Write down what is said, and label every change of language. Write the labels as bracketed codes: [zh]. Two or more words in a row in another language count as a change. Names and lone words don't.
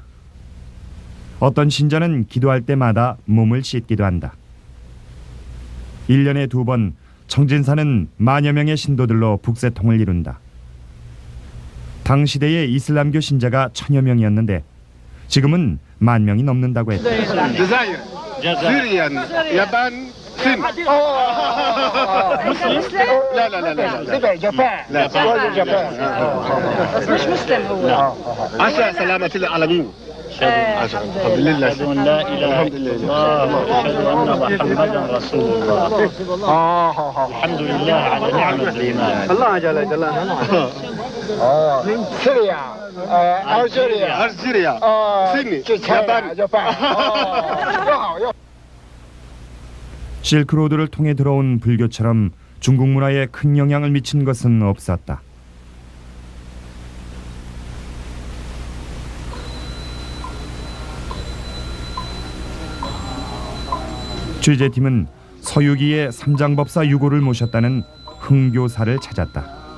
[ko] 어떤 신자는 기도할 때마다 몸을 씻기도 한다. 1년에 2번 청진사는 만여 명의 신도들로 북새통을 이룬다. 당시대의 이슬람교 신자가 1000여 명이었는데 지금은 10,000명이 넘는다고 했다. [ar] الجزائر سوريا اليابان الصين لا لا لا لا لا جابان لا جابان مش مسلم هو عسى سلامة العالمين الحمد لله أشهد أن لا إله إلا الله وأشهد أن محمدا رسول الله الحمد لله على نعمة الإيمان الله جل جلاله سوريا ألجيريا الصين اليابان [ko] 실크로드를 통해 들어온 불교처럼 중국 문화에 큰 영향을 미친 것은 없었다. 취재팀은 서유기의 삼장법사 유고를 모셨다는 흥교사를 찾았다.